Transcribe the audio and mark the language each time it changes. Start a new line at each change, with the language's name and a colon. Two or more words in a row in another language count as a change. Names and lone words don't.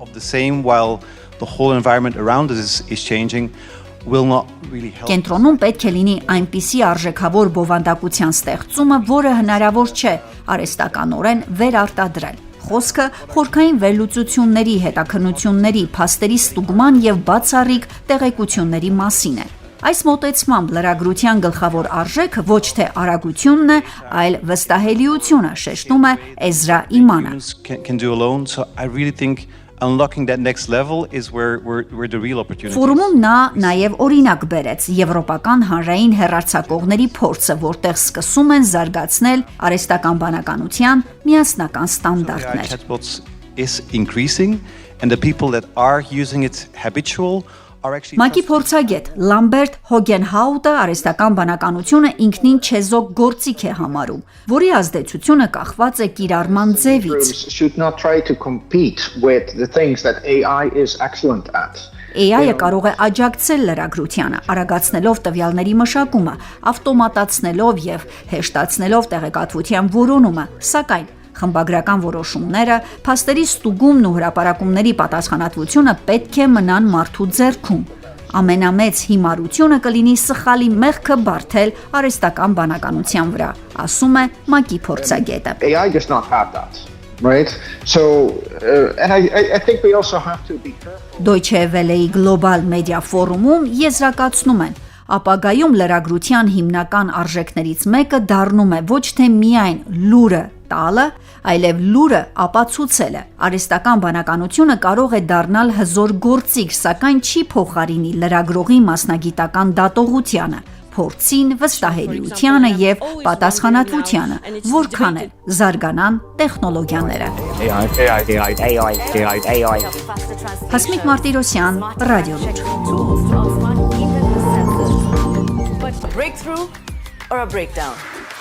Armenian: Կենտրոնում պետք է լինի այնպիսի արժեքավոր բովանդակության ստեղծումը, որը հնարավոր չէ արհեստականորեն վերարտադրել։ Խոսքը խորքային վերլուծությունների, հետաքննությունների, փաստերի ստուգման եւ բացառիկ տեղեկությունների մասին է։ Այս մոտեցմամբ լրագրության գլխավոր արժեքը ոչ թե արագությունն է, այլ վստահելիությունը, շեշտում է Էզրա Իմանը։
English: Unlocking that next level is where the real opportunity.
Armenian: Ֆորումում նա նաև օրինակ բերեց եվրոպական հանրային հեռարձակողների փորձը, որտեղ սկսում են զարգացնել արհեստական բանականության միասնական ստանդարտներ։
English: is increasing, and the people that are using it habitual are actually.
Armenian: ՄԱԿ-ի փորձագետ Լամբերտ Հոգենհաուտը արհեստական բանականությունը ինքնին չեզոք գործիք է համարում, որի ազդեցությունը կախված է կիրառման ձևից։
English: Should not try to compete with the things that AI is excellent at.
Armenian: AI-ը կարող է աջակցել լրագրությանը, արագացնելով տվյալների մշակումը, ավտոմատացնելով եւ հեշտացնելով տեղեկատվության որոնումը, սակայն խմբագրական որոշումները, փաստերի ստուգումն ու հրապարակումների պատասխանատվությունը պետք է մնան մարդու ձեռքում։ Ամենամեծ հիմարությունը կլինի սխալի մեղքը բարթել արհեստական բանականության վրա, ասում է ՄԱԿ-ի փորձագետը։
English: AI does not have that, right? So, and I think we also have to be careful.
Armenian: Deutsche Welle-ի Global Media Forum-ում եզրակացնում են, ապագայում լրագրության հիմնական արժեքներից մեկը դառնում է ոչ թե միայն լուրը տալը, այլև լուրը ապացուցելը։ Արհեստական բանականությունը կարող է դառնալ հզոր գործիք, սակայն չի փոխարինի լրագրողի մասնագիտական դատողությանը, փորձին, վստահելիությանը եւ պատասխանատվությանը, որքան էլ զարգանան տեխնոլոգիաները։ Հասմիկ Մարտիրոսյան, Ռադիո Լուր։
English: A breakthrough or a breakdown?